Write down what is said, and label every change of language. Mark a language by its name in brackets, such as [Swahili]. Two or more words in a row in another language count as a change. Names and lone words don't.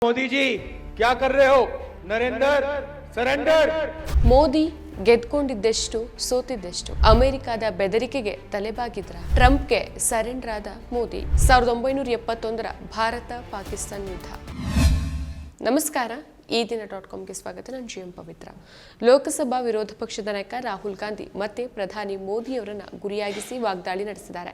[Hindi] मोदी जी क्या कर रहे हो? नरेंद्र सरेंडर. [Kannada] ಮೋದಿ ಗೆದ್ಕೊಂಡಿದ್ದೆಷ್ಟು ಸೋತಿದ್ದೆಷ್ಟು ಅಮೆರಿಕದ ಬೆದರಿಕೆಗೆ ತಲೆಬಾಗಿದ್ರ ಟ್ರಂಪ್ಗೆ ಸರೆಂಡರ್ ಆದ ಮೋದಿ 1971 ಭಾರತ ಪಾಕಿಸ್ತಾನ ಯುದ್ಧ. ನಮಸ್ಕಾರ, ಈ ದಿನ .comಗೆ ಸ್ವಾಗತ. ನಾನು ಜಿಎಂ ಪವಿತ್ರ. ಲೋಕಸಭಾ ವಿರೋಧ ಪಕ್ಷದ ನಾಯಕ ರಾಹುಲ್ ಗಾಂಧಿ ಮತ್ತೆ ಪ್ರಧಾನಿ ಮೋದಿ ಅವರನ್ನ ಗುರಿಯಾಗಿಸಿ ವಾಗ್ದಾಳಿ ನಡೆಸಿದ್ದಾರೆ.